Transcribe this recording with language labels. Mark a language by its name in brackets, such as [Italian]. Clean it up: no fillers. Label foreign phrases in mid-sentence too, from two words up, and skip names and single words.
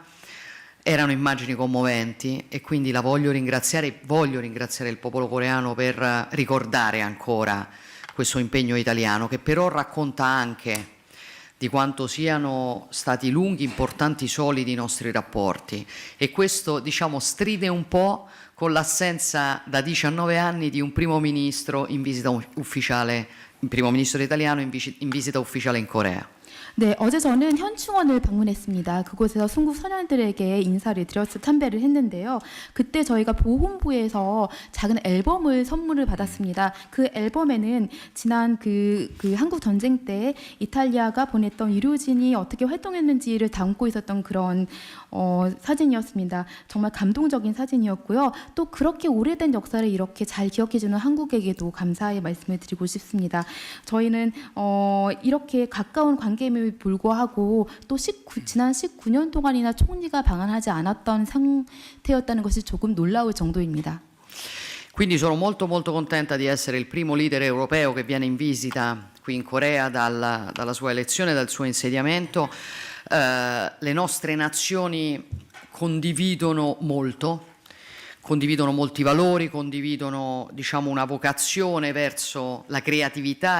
[Italian] Erano immagini commoventi e quindi voglio ringraziare il popolo coreano per ricordare ancora questo impegno italiano, che però racconta anche di quanto siano stati lunghi, importanti, solidi i nostri rapporti, e questo, diciamo, stride un po' con l'assenza da 19 anni di un primo ministro in visita ufficiale, un primo ministro italiano in visita ufficiale in Corea. [Korean] 네, 어제 저는 현충원을 방문했습니다. 그곳에서 순국 선열들에게 인사를 드려서 참배를 했는데요. 그때 저희가 보훈부에서 작은 앨범을 선물을 받았습니다. 그 앨범에는 지난 그 한국 전쟁 때 이탈리아가 보냈던 의료진이 어떻게 활동했는지를 담고 있었던 그런 사진이었습니다. 정말 감동적인 사진이었고요. 또 그렇게 오래된 역사를 이렇게 잘 기억해주는 한국에게도 감사의 말씀을 드리고 싶습니다. 저희는 이렇게 가까운 관계를 불구하고 또 지난 19년 동안이나 총리가 방한하지 않았던 상태였다는 것이 조금 놀라울 정도입니다. [Italian] Quindi sono molto contenta di essere il primo leader europeo che viene in visita qui in Corea dalla sua elezione, dal suo insediamento. Le nostre nazioni condividono molti valori, condividono, diciamo, una vocazione verso la creatività